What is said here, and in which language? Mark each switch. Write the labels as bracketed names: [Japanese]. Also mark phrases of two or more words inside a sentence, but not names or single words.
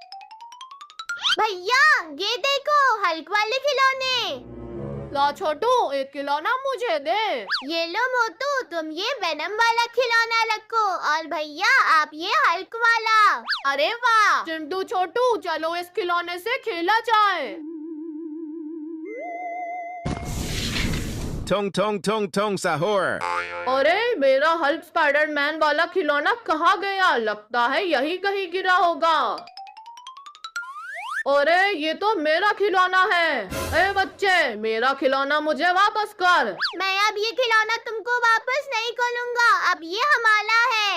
[Hindi] भैया, ये देखो, हल्क वाले खिलौने। ला छोटू, एक खिलौना मुझे दे। ये लो मोटू, तुम ये वेनम वाला खिलौना रखो और भैया आप ये हल्क वाला। अरे वाह चिंटू छोटू, चलो इस खिलौने से खेला जाए। Tong tong tong tong sahur. अरे, मेरा हल्क स्पाइडरमैन वाला खिलौना कहाँ गया? लगता है यही कहीं गिरा होगा। अरे, ये तो मेरा खिलौना है। ए बच्चे, मेरा खिलौना मुझे वापस कर। मैं अब ये खिलौना तुमको वापस नहीं करूँगा, अब ये हमारा है।